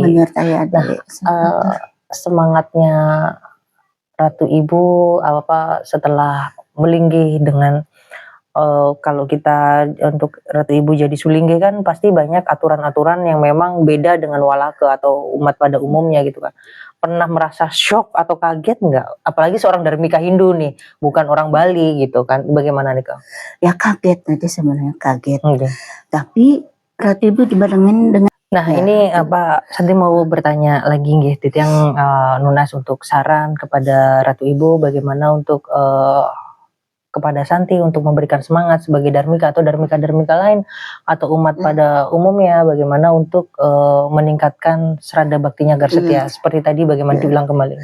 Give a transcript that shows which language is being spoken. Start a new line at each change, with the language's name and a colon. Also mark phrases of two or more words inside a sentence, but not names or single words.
Indonesian: Nah, semangatnya Ratu Ibu setelah melinggih dengan kalau kita untuk Ratu Ibu jadi sulingge kan pasti banyak aturan-aturan yang memang beda dengan walake atau umat pada umumnya gitu kan. Pernah merasa shock atau kaget nggak? Apalagi seorang Darmika Hindu nih, bukan orang Bali gitu kan. Bagaimana nih Kak? Ya kaget nanti sebenarnya kaget. Tapi Ratu Ibu dibarengin dengan. Nah ini Santi mau bertanya lagi
Balinese: nggih Titiang nunas
Indonesian: untuk saran kepada Ratu Ibu bagaimana untuk kepada Santi untuk memberikan semangat sebagai Darmika atau Darmika-Darmika lain atau umat pada umumnya, bagaimana untuk meningkatkan serada baktinya agar setia seperti tadi bagaimana diulang kembali.